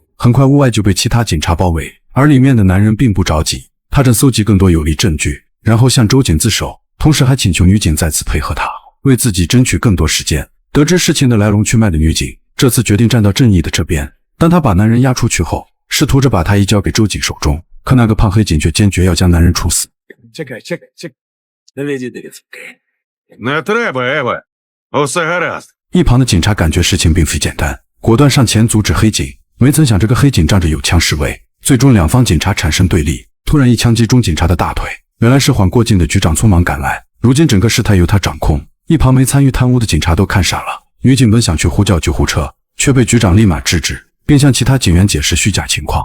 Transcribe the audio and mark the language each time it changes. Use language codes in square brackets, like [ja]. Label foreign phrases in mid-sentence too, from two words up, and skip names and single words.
[zh] 很快屋外就被其他警察包围，而里面的男人并不着急，他正搜集更多有力证据，然后向周警自首，同时还请求女警再次配合他，为自己争取更多时间。得知事情的来龙去脉的女警这次决定站到正义的这边。当他把男人押出去后，试图着把他移交给周警手中，可那个胖黑警却坚决要将男人处死。 [uk] Не треба, Еве. Усе гаразд. [zh] 一旁的警察感觉事情并非简单，果断上前阻止黑警。没曾想这个黑警仗着有枪示威，最终两方警察产生对立。突然一枪击中警察的大腿，原来是缓过劲的局长匆忙赶来，如今整个事态由他掌控。一旁没参与贪污的警察都看傻了。女警本想去呼叫救护车，却被局长立马制止，并向其他警员解释虚假情况。